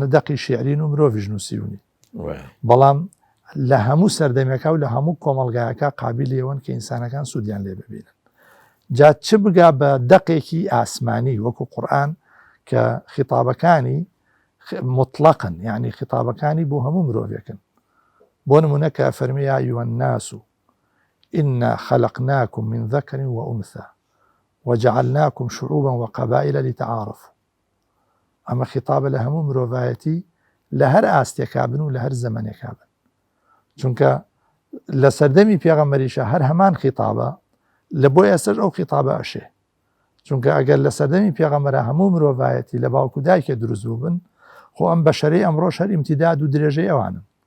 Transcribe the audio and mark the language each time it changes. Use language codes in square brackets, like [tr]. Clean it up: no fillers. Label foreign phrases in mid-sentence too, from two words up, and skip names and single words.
[ckb] دەقی شێعرین و مرۆڤیش نووسیونی بەڵام لە هەموو سەردەمێکا و لە هەموو کۆمەلگایەکە قابلی ئەوەن کە ئینسانەکان سوودیان لێ ببینن جا چ بگا بە دەقێکی ئاسمانی وەکو قورئان کە خیتابەکانی مطلقن یعنی خیتابەکانی بۆ هەموو مرۆڤێکن بۆ نمونە کە فەرمی [ar] یا ئەیوهە الناس إنا خلقناكم من ذكر وأنثى وجعلناكم شعوبا وقبائل لتعارفوا [ckb] ئەمە خیتابە لە هەموو مرۆڤایەتی لە هەر ئاستێکابن و لە هەر زەمانێکابن چونکە لە سەردەمی پێغەمبەریشە هەر هەمان خیتابە لە بۆی ئەسەر ئەو خیتابە ئەشێ چونکە ئەگەر لە سەردەمی پێغەمبەرە هەموو مرۆڤایەتی لە باوکو دایکێ دروست بوو بن خۆ ئەم بەشەرەی ئەمڕۆ هەر ئیمتیداد و درێژەی ئەوانن